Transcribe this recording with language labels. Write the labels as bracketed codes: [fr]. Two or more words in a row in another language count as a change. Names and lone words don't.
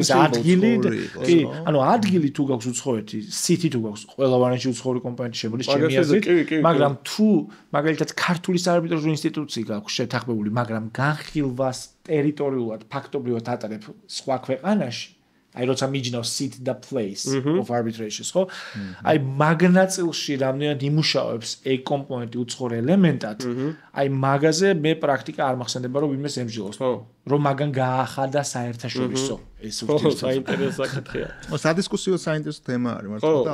[ka] ადგილი, კი, ანუ ადგილი თუ გაქვს უცხოეთი, city თუ გაქვს ყველა ვარიანტში უცხოური კომპონენტი შემოდის ჩემი აზრით, მაგრამ თუ მაგალითად ქართული საარბიტრაჟო ინსტიტუცია გაქვს შეთანხმებული, მაგრამ განხილვას ტერიტორიულად ფაქტობრივად ატარებ სხვა ქვეყანაში აი როცა მიჯნავს [en] sit the place of arbitration- [ka] ს, ხო? აი მაგნაწილში რამდენად იმუშავებს ეგ კომპონენტი უცხოურ ელემენტად, აი მაგაზე მე პრაქტიკა არ მახსენდება რომ ვინმეს ემჯილოს. რომ მაგან გაახადა საერთაშორისო ეს ურთიერთობა. საინტერესო საკითხია. სადისკუსიო საინტერესო თემა არის, მართლა.